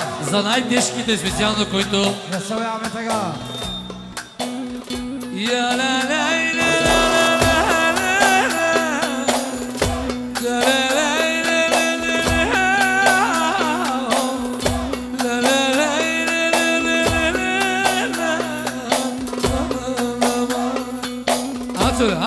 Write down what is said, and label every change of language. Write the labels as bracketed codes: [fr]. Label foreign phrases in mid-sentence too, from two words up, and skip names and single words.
[bg] за най-тежките, специално които [tr] Yaşa be Ahmet Aga. Я ла ла ла ла ла ла ла. Ла ла ла ла ла ла. Ла ла ла ла ла ла ла.